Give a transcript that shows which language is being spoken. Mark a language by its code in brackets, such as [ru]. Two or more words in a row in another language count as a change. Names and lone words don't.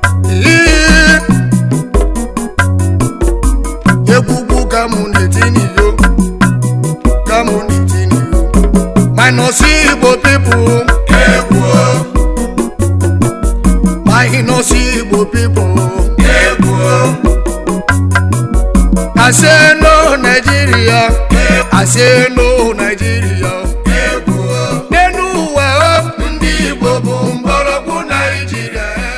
[ig] Ee, egwu ugwu ka mụ na-eti n'iyo, ka mụ na-eti n'iyo. [en] Minus Igbo people. [ig] Egwu o. [en] Minus Igbo people. [ig] Egwu o. [en] I say no Nigeria. Egwu. I say no Nigeria. [ig] Egwu o. N'elu ụwa o. Ndị Igbo bụ mgbọrọgwụ Naịjirịa.